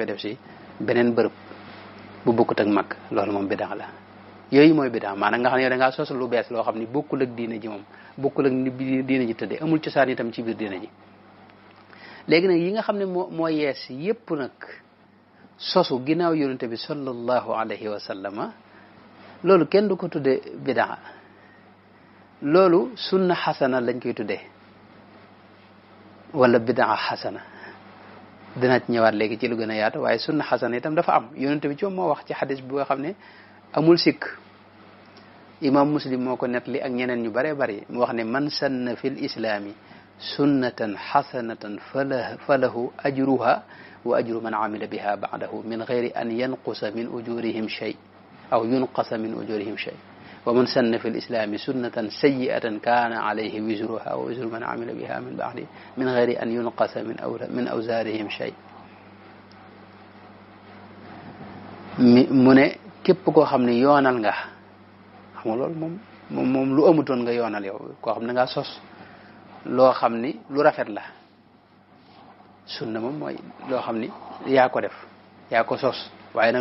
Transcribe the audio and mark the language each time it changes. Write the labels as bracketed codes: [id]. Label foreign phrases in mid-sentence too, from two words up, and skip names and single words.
[wo] def si beneen bërëb bu bokkut ak mag loolu moom bidaa la yooyu mooy bidaa maanaam nga xam ne da ngaa sos lu bees loo xam ni bokkul ak diine ji moom bokkul ak ni diine ji tëddee amul cosaan itam ci biir diine ji léegi nag yi nga xam ne moo yees yépp nag sosu ginnaaw yonente bi [ar] صلى الله عليه وسلم [wo] loolu kenn du ko tudde bidaa loolu [ar] سنة حسنة [wo] lañ koy tuddee wala [ar] بدعة حسنة [wo] dina ci ñëwaat léegi ci lu gën a yaatu waaye [ar] سنة حسنة [wo] itam dafa am yonente bi ci moo wax ci xadis bi nga xam ne amul sikk imam muslim moo ko nettali ak ñeneen ñu bare bari mu wax ne [ar] من سن في الإسلام سنة حسنة فله أجرها وأجر من عمل بها بعده من غير أن ينقص من أجورهم شيء أو ينقص من أجورهم شيء ومن سن في الإسلام سنة سيئة كان عليه وزرها ووزر من عمل بها من بعد من غير أن ينقص من أوزارهم شيء [wo] mu ne képp koo xam ne yoonal nga xam nga loolu moom lu amutoon nga yoonal yow koo xam ne nga sos loo xam ni lu rafet la sunna moom mooy loo xam ni yaa ko def yaa ko sos waaye nag